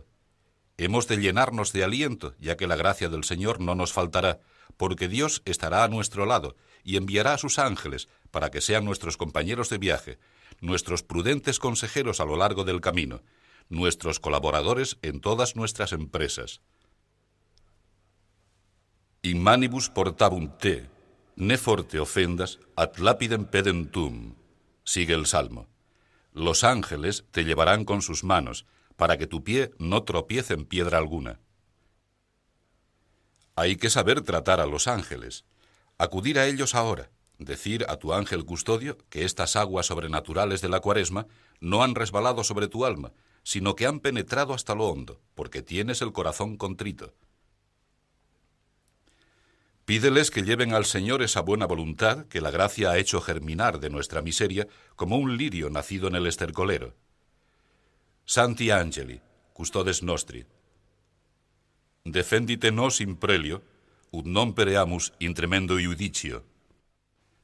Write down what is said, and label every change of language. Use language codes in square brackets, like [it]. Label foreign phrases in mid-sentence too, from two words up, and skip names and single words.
[es] Hemos de llenarnos de aliento, ya que la gracia del Señor no nos faltará, porque Dios estará a nuestro lado y enviará a sus ángeles para que sean nuestros compañeros de viaje, nuestros prudentes consejeros a lo largo del camino, nuestros colaboradores en todas nuestras empresas. [la] In manibus portabunt te, ne forte ofendas, ad lapidem pedem tuum. [es] Sigue el Salmo. Los ángeles te llevarán con sus manos, para que tu pie no tropiece en piedra alguna. Hay que saber tratar a los ángeles, acudir a ellos ahora, decir a tu ángel custodio que estas aguas sobrenaturales de la Cuaresma no han resbalado sobre tu alma, sino que han penetrado hasta lo hondo, porque tienes el corazón contrito. Pídeles que lleven al Señor esa buena voluntad que la gracia ha hecho germinar de nuestra miseria como un lirio nacido en el estercolero. [la] Santi Angeli, custodes nostri. Defendite nos in prelio, ut non pereamus in tremendo iudicio.